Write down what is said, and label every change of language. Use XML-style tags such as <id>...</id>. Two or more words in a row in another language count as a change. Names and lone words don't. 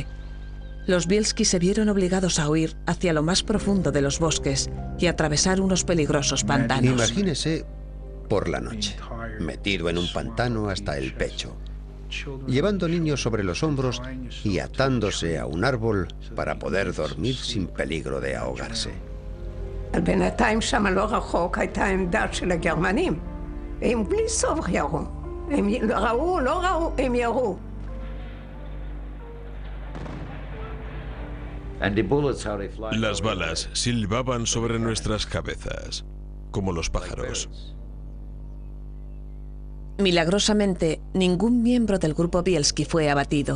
<es>Los Bielski se vieron obligados a huir hacia lo más profundo de los bosques y atravesar unos peligrosos pantanos. Imagínese por la noche, metido en un pantano hasta el pecho, llevando niños sobre los hombros y atándose a un árbol para poder dormir sin peligro de ahogarse.</es> <he>בינתיים שם לא רחוק הייתה עמדה של הגרמנים. הם בלי סוף ירו. הם ראו, לא ראו, הם ירו.</he> <es>Las balas silbaban sobre nuestras cabezas, como los pájaros. Milagrosamente, ningún miembro del grupo Bielski fue abatido.</es>